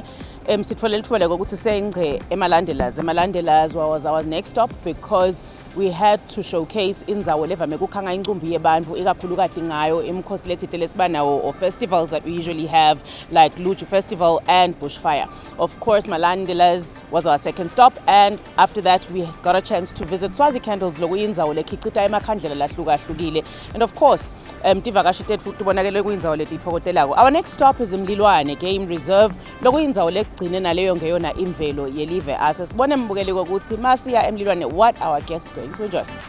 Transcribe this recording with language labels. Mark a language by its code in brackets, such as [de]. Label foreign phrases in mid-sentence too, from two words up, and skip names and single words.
[ss] Sitholela ithuba ukuthi sengce emalandelers [en] was our next stop, because we had to showcase [ss] indzawo levame kukhanga incumbi yebantu ikakhulukati ngayo imikhosi lethile lesibanawo [en] or festivals that we usually have, like Luchu Festival and Bushfire. Of course, Malandelas was our second stop, and after that we got a chance to visit Swazi Candles [ss] lokuyindzawo lekhicita emakhandlela lahlukahlukile. [en] And of course, [ss] tivakashi tethu tibonakele kuyindzawo letitfokotelako. [en] Our next stop is Mlilwane Game Reserve [ss] lokuyindzawo legcine naleyo ngeyona imvelo yelive ase. Sibone mbukeli ukuthi masiya eMlilwane [en] what our guests going to enjoy.